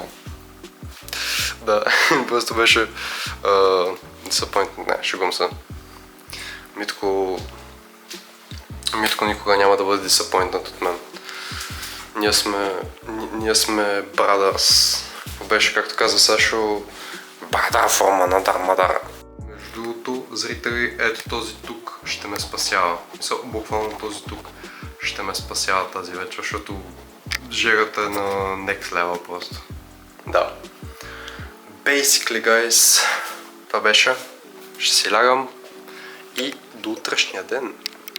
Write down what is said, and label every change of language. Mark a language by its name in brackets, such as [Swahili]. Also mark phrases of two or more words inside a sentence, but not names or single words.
[Bulgarian] Да, просто беше... disappointing, не, шегувам се. Митко никога няма да бъде disappointed от мен. Ние сме brothers. Беше, както каза Сашо, [English] brother from another mother. [Bulgarian] Между другото, зрители, ето този тук ще ме спасява. Буквално този тук ще ме спасява тази вечер, защото жирата е на [English] next level [Bulgarian] просто. Да. [English] Basically, guys, [Bulgarian] това беше. Ще си лягам и до утрешния ден.